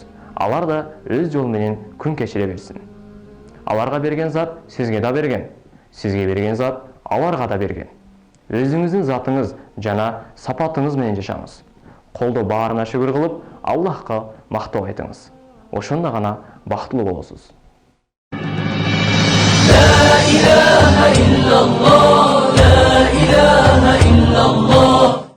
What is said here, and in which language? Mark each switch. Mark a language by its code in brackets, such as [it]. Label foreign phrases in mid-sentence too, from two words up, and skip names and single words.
[ky] Алар да өз жолу менен күн кечире берсин. Аларга берген зат сизге да берген. Сизге берген зат аларга да берген. Өзүңүздүн затыңыз жана сапатыңыз менен жашаңыз. Колдо баарына шүгүр кылып, Аллахка мактоо айтыңыз. Ошондо гана бактылуу болосуз. [ar] لا إله إلا الله لا إله إلا الله